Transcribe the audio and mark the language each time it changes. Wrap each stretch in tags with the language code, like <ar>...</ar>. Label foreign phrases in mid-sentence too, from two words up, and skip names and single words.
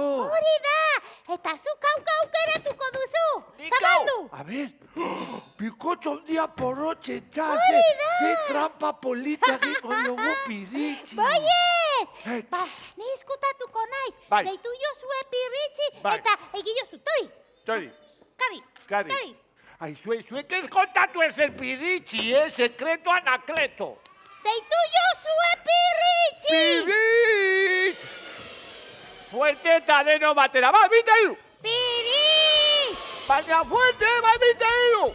<eu>hori da, eta zuk aukeratuko duzu. Zabaldu!</eu> <es>A ver,</es> <eu>pikotxo handia porrotxe txase. Hori da! Ze trampa polita egingo dugu piritxi. Baiet! Et. Ba, ni izkutatuko naiz. Bai. Deitu jozue pirritxi Bai. eta egilozu, tori, Tori, kari, Kari. tori. ai, zuek ez kontatu ez el piritxi, sekreto anakleto. Deitu jozue pirritxi! Piritx! Fuerte eta deno batera, ba, bita hiru! Pirritx! Baina fuerte, ba, bita hiru!</eu>